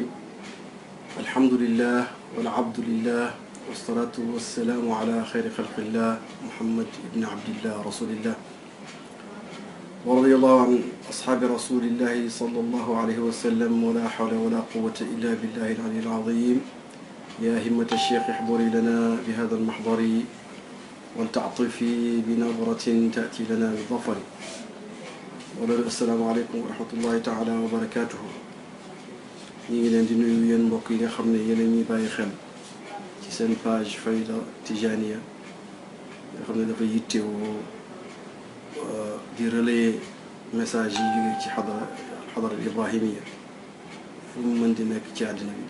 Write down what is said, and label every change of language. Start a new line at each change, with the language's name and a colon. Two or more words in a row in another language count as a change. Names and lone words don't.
Arabic: الحمد لله والعبد لله والصلاة والسلام على خير خلق الله محمد بن عبد الله رسول الله، ورضي الله عن أصحاب رسول الله صلى الله عليه وسلم، ولا حول ولا قوة إلا بالله العلي العظيم. يا همة الشيخ احضري لنا بهذا المحضر ولتعطفي بنظرة تأتي لنا بالظفر. السلام عليكم ورحمة الله تعالى وبركاته.
Wolof: ñi ngi leen di nuyu yéen mbokk yi nga xam ne yéen a ñuy bàyyi xel ci seen page Fayda Tijaniya nga xam ne dafa yittewoo di
French: relayer message
Wolof: yi jóge ci xadara ibrahimiya fu mu mën di nekk ci àddina bi.